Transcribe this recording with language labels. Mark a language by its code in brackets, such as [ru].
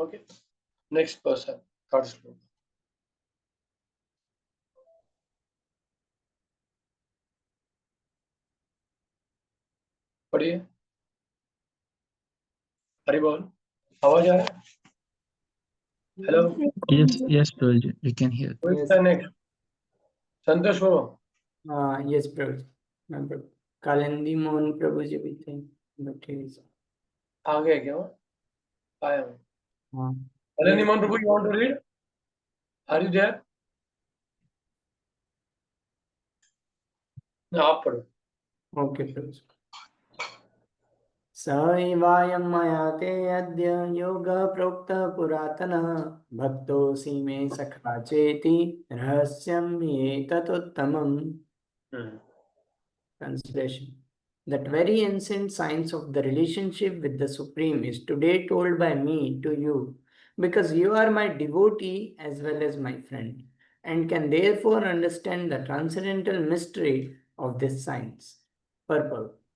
[en] Okay, next person, third श्लोक। [hi] पढ़िए, हरि बोल, आवाज आ रहा है? [en] Hello, Yes, Prabhuji, we can hear. नेक्स्ट Santosh Baba. Yes, Prabhu. Kalindi Mohan Prabhu ji [hi] भी थे, [en] but he is. [hi] आ गए क्या? आया हूँ। हाँ. [en] Kalindi Mohan Prabhu, you want to read? Are you there? [hi] आप पढ़ो। [en] Okay, Prabhu. [sa] सैवायं मया ते अद्य योगः प्रोक्तः पुरातनः भक्तोऽसि मे सखा चेति रहस्यं एतदुत्तमम्. [en] Translation. That very ancient science of the relationship with the Supreme is today told by me to you, because you are my devotee as well as my friend, and can therefore understand the transcendental mystery of this science. Purport.